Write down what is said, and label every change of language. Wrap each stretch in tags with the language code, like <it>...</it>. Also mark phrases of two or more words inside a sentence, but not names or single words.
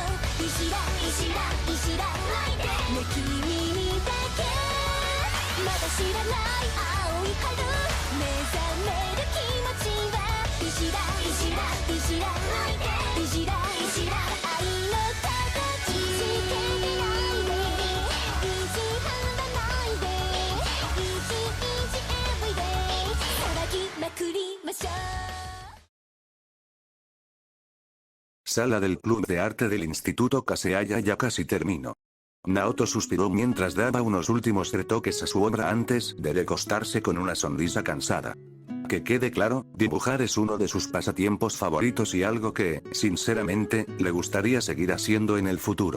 <ja>いじらいじらいじらないでね、君にだけまだ知らない青い春目覚める気持ちはいじらいじらいじらないでいじらいじら愛の形つけないで意地張らないで</ja> <en>easy easy everyday</en> <ja>騒ぎまくりましょう。</ja> <es>Sala del Club de Arte del Instituto Kaseaya. Ya casi termino. Naoto suspiró mientras daba unos últimos retoques a su obra antes de recostarse con una sonrisa cansada. Que quede claro, dibujar es uno de sus pasatiempos favoritos y algo que, sinceramente, le gustaría seguir haciendo en el futuro.</es>